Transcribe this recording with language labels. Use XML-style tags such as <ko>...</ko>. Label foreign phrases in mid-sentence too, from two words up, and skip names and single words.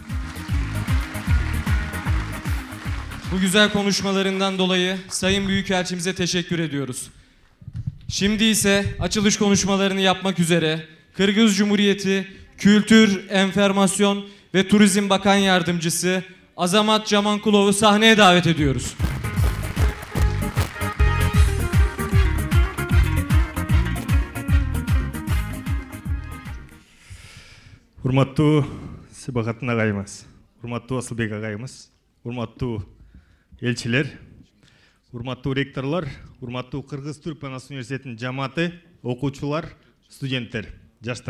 <tr>Bu güzel konuşmalarından dolayı Sayın Büyükelçimize teşekkür ediyoruz. Şimdi ise açılış konuşmalarını yapmak üzere Kırgız Cumhuriyeti Kültür, Enformasyon ve Turizm Bakan Yardımcısı Azamat Jamankulov'u sahneye davet ediyoruz.</tr> <ky>Урматтуу Сибагаттын агайымыз, урматтуу Асылбек агайымыз, урматтуу элчилер, урматтуу ректорлор, урматтуу Кыргыз Түрк Манас университетинин жамааты, окуучулар, студенттер, жаштар.</ky>